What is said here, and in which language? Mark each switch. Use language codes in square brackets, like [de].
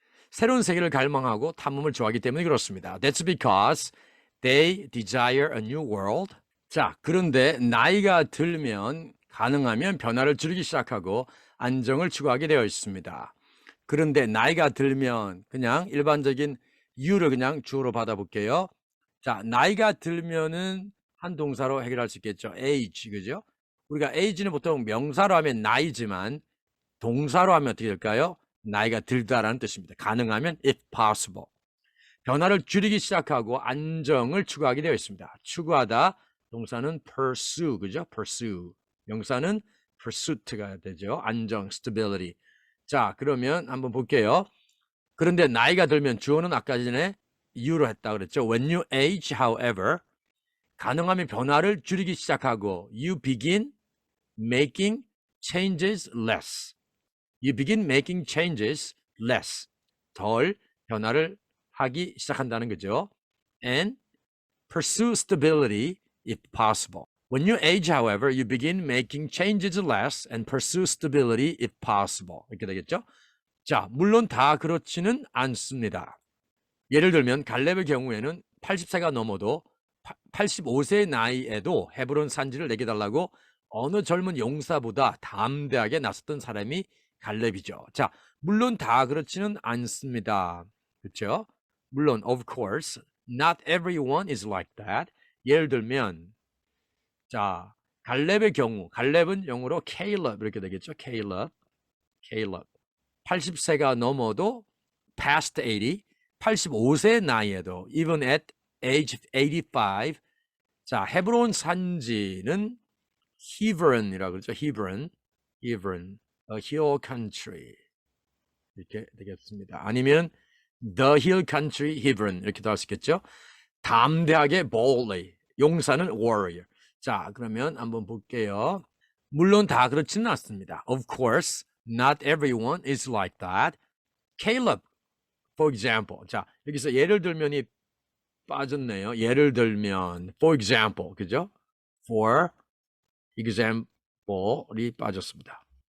[ko] 새로운 세계를 갈망하고 탐험을 좋아하기 때문에 그렇습니다. [en] That's because they desire a new world. [ko] 자, 그런데 나이가 들면 가능하면 변화를 줄이기 시작하고 안정을 추구하게 되어 있습니다. 그런데 나이가 들면 그냥 일반적인 이유를 그냥 주어로 받아볼게요. 자, 나이가 들면은 한 동사로 해결할 수 있겠죠. age, 그죠? 우리가 age는 보통 명사로 하면 나이지만 동사로 하면 어떻게 될까요? 나이가 들다라는 뜻입니다. 가능하면 [en] if possible. [ko] 변화를 줄이기 시작하고 안정을 추구하게 되어 있습니다. 추구하다 동사는 pursue, 그죠? pursue. 명사는 pursuit가 되죠. 안정, stability. 자, 그러면 한번 볼게요. 그런데 나이가 들면 주어는 아까 전에 이유로 했다 그랬죠. [en] When you age, however, [ko] 가능하면 변화를 줄이기 시작하고 [en] you begin making changes less. You begin making changes less. [ko] 덜 변화를 하기 시작한다는 거죠. [en] And pursue stability if possible. When you age, however, you begin making changes less and pursue stability if possible. [ko] 이렇게 되겠죠? 자, 물론 다 그렇지는 않습니다. 예를 들면 갈렙의 경우에는 80세가 넘어도 85세 나이에도 헤브론 산지를 내게 달라고 어느 젊은 용사보다 담대하게 나섰던 사람이 갈렙이죠. 자, 물론 다 그렇지는 않습니다. 그렇죠? 물론 [en] of course not everyone is like that. [ko] 예를 들면 자, 갈렙의 경우, 갈렙은 영어로 Caleb 이렇게 되겠죠. [en] Caleb. [ko] 80세가 넘어도 [en] past 80, [ko] 85세 나이에도 [en] even at age 85. [ko] 자, 헤브론 산지는 Hebron이라고 그러죠. [en] Hebron, a hill country [ko] 이렇게 되겠습니다. 아니면 [en] the hill country Hebron [ko] 이렇게도 할 수 있겠죠. 담대하게 boldly, 용사는 warrior. 자, 그러면 한번 볼게요. 물론 다 그렇지는 않습니다. [en] Of course, not everyone is like that. Caleb, for example. [ko] 자, 여기서 예를 들면이 빠졌네요. 예를 들면, [en] for example, [ko] 그죠? [en] For example [ko] 이 빠졌습니다.